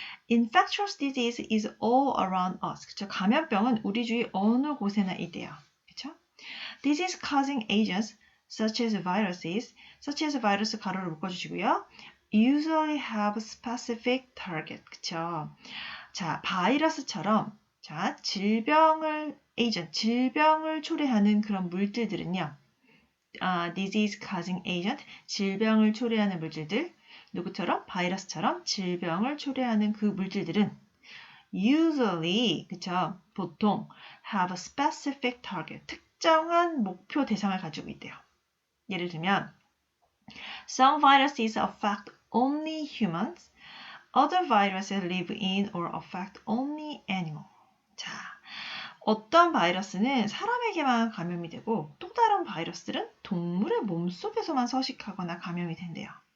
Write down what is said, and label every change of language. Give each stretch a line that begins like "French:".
English: Infectious disease is all around us.
Korean: 그쵸? 감염병은 우리 주위 어느 곳에나 있대요. 그쵸?
English: Disease causing agents such as viruses,
Korean: 바이러스 가로를 묶어주시고요.
English: Usually have specific target.
Korean: 그쵸? 자, 바이러스처럼 자, 질병을 초래하는 그런 물질들은요.
English: disease causing agent,
Korean: 질병을 초래하는 물질들. 누구처럼? 바이러스처럼 질병을 초래하는 그 물질들은 usually, 그쵸? 보통
English: have a specific target,
Korean: 특정한 목표 대상을 가지고 있대요. 예를 들면
English: some viruses affect only humans, other viruses live in or affect only animals.
Korean: 자, 어떤 바이러스는 사람에게만 감염이 되고 또 다른 바이러스들은 동물의 몸속에서만 서식하거나 감염이 된대요.